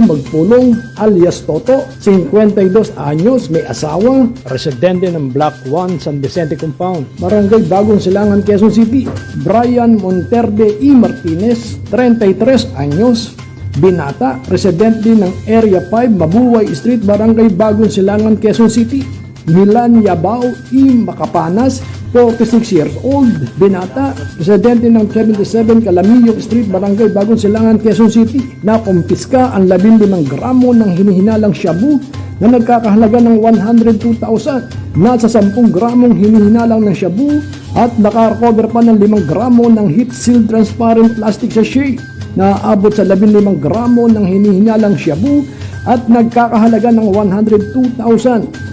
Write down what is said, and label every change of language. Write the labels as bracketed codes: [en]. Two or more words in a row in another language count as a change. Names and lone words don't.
[tl] Magpulong, alias Toto, 52 anyos, may asawa, residente ng Block 1, San Vicente Compound, Barangay Bagong Silangan, Quezon City. Brian Monterde I. Martinez, 33 anyos, binata, residente ng Area 5, Mabuhay Street, Barangay Bagong Silangan, Quezon City. Milan Yabao I. Makapanas, [en] 46 years old, [tl] binata, residente ng 77 Calamillo Street, Barangay Bagong Silangan, Quezon City. Nakumpiska ang 15 gramo ng hinihinalang shabu na nagkakahalaga ng 102,000. Nasa 10 gramong hinihinalang ng shabu at nakarecover pa ng 5 gramo ng [en] heat-sealed transparent plastic sachet [tl] na aabot sa 15 gramo ng hinihinalang shabu at nagkakahalaga ng 102,000.